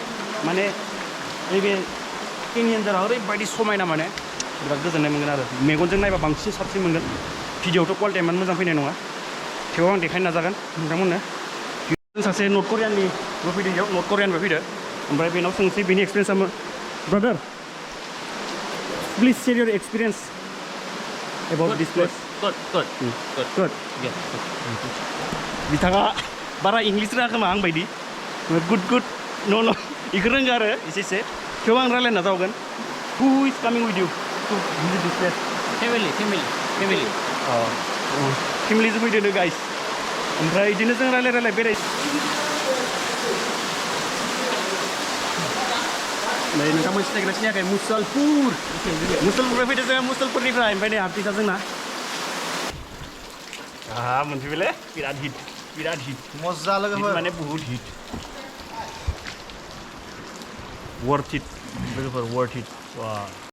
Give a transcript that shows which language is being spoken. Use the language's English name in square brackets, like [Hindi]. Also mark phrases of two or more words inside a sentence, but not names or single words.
[Bodo] माने नैबे केनियनजारा ओरैबायदि समायना माने बिराद गोजोननाय मोनगोन आरो मेगनजों नायबा बांसिन साबसिन मोनगोन भिडिअआवथ' क्वालिटिया इमान मोजां फैनाय नङा थेवबो आं देखायनो नाजागोन नोंथांमोननो सासे नर्थ करियाननिबो फैदों बेयाव नर्थ करियानबो फैदो ओमफ्राय बेनाव सोंसै बेनि एक्सपिरियेन्सआ ब्रादार [English] Please share your experience about this place. Good, good, Good. Yeah. [Bodo] बिथाङा बारा इंलिस रोङा खोमा आं बायदि गुड न' इखौ रोंगो आरो एसे थेवबो आं रायलायना जावगोन [English] who is coming with you to visit this place [Bodo] Family. फेमिलिजों फैदों गाइस ओमफ्राय बिदिनो जों रायलाय बेराय नै नोंथांमोन सिनायग्रा सिनायाखै मुसलपुरनिफ्राय फैदों जोङो मुसलपुरनिफ्राय ओमफ्राय नै हाफिसा जोंना मोनफैबायलै बिराद हिट मजा लोगोफोर माने बहुत [English] hit worth it [Bodo] लोगोफोर [English] worth it